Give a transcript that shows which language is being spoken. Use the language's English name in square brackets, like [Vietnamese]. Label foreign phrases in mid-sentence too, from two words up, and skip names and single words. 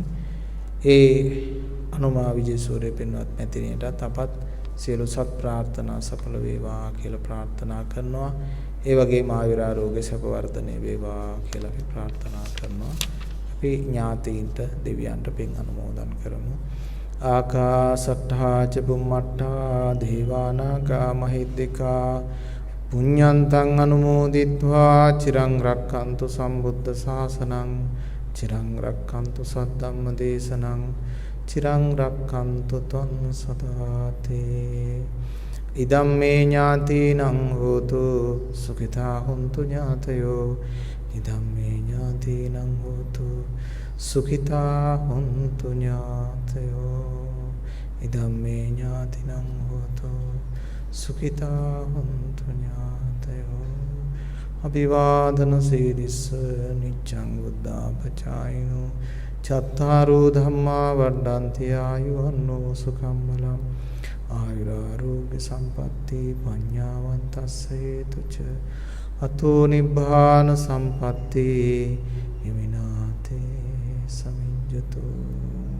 [Sinhala] ඒ අනුමා විජේසූරිය පින්වත් මැතිණියටත් අපත් සියලු සත් ප්‍රාර්ථනා සඵල වේවා කියලා ප්‍රාර්ථනා කරනවා. ඒ වගේම ආයුර ආරෝග්‍ය සැප වර්ධනය වේවා කියලා අපි ප්‍රාර්ථනා කරනවා. අපි ඥාතීන්ට දෙවියන්ට පින් අනුමෝදන් කරමු. [Pali] ආකාසට්ඨා ච බුම්මට්ඨා දේවානාගා මහිද්దికා පුඤ්ඤන්තං අනුමෝදිත්වා චිරං රක්ඛන්තු සම්බුද්ධ ශාසනං චිරං රක්ඛන්තු සද්ධම්ම දේශනං චිරං රක්ඛන්තු ත්වං සදාති ඉදම්මේ ඥාතිනං හෝතු සුඛිතා හොන්තු ඥාතයෝ ඉදම්මේ ඥාතිනං හෝතු සුඛිතා හොන්තු ඥාතයෝ ඉදම්මේ ඥාතිනං හෝතු සුඛිතා හොන්තු ඥාතයෝ අභිවාදන සීලිස්ස නිච්ඡං බුද්ධාපචායිනෝ චත්තාරෝ ධම්මා වඩ්ඩන්ති ආයුවන්නෝ සුඛං බලං ආයුරාරෝග්‍ය සම්පatti පඤ්ඤාවන්තස්ස හේතුච අතෝ නිබ්බාන සම්පatti හිමිනාතේ සමිඤ්ඤතෝ